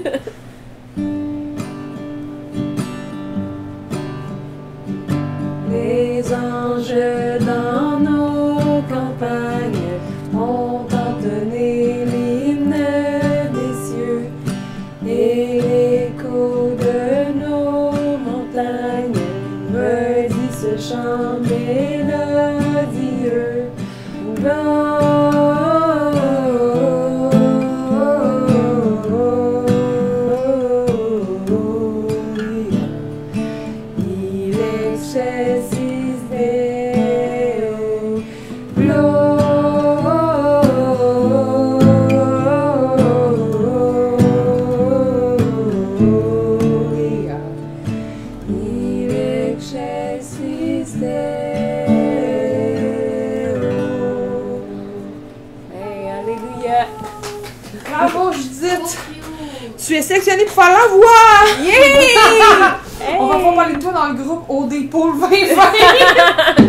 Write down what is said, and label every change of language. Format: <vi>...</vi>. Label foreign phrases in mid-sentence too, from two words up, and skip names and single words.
<fr>Les anges dans nos campagnes ont entonné l'hymne des cieux et l'écho de nos montagnes me dit ce chant mélodieux. Gloria.</fr> <la>Il excelsis Deo, Gloria. Il excelsis Deo.</la> <fr>Hey, alléluia. Bravo, Judith! Trio. Tu es sélectionnée pour faire la voix! Yeah! On va pas parler de toi dans le groupe OD Pool 2020!</fr>